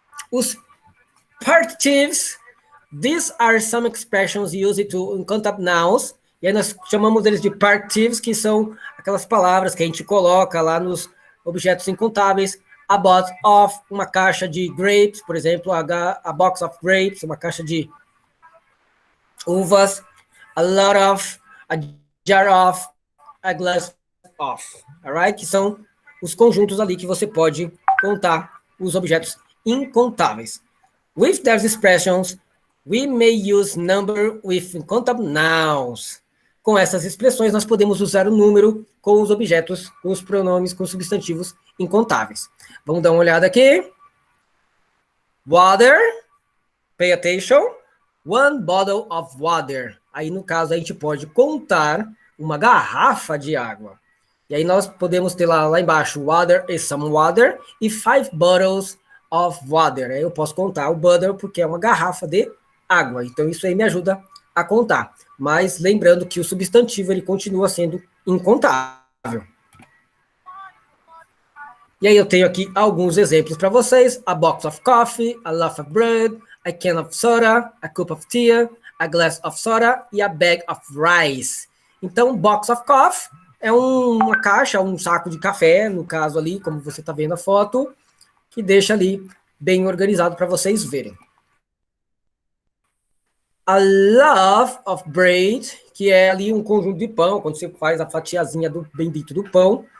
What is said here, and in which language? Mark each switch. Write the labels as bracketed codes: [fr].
[pt] Os partitives, [en] these are some expressions used to count nouns, [pt] e aí nós chamamos eles de partitives, que são aquelas palavras que a gente coloca lá nos objetos incontáveis. [en] A box of, [pt] uma caixa de grapes, por exemplo, [en] a box of grapes, [pt] uma caixa de uvas. [en] A lot of, a jar of, a glass of, alright? [pt] Que são os conjuntos ali que você pode contar os objetos incontáveis. [en] With these expressions, we may use number with uncountable nouns. [pt] Com essas expressões, nós podemos usar o número com os objetos, com os pronomes, com os substantivos incontáveis. Vamos dar uma olhada aqui. [en] Water, pay attention. One bottle of water. [pt] Aí, no caso, a gente pode contar uma garrafa de água. E aí nós podemos ter lá embaixo, [en] water is some water, [pt] e [en] 5 bottles of water. [pt] Aí eu posso contar o bottle porque é uma garrafa de água. Então, isso aí me ajuda a contar. Mas lembrando que o substantivo, ele continua sendo incontável. E aí eu tenho aqui alguns exemplos para vocês. [en] A box of coffee, a loaf of bread, a can of soda, a cup of tea, a glass of soda [pt] e a bag of rice. Então, box of coffee é uma caixa, um saco de café, no caso ali, como você está vendo a foto, que deixa ali bem organizado para vocês verem. A loaf of bread, que é ali um conjunto de pão, quando você faz a fatiazinha do bendito do pão,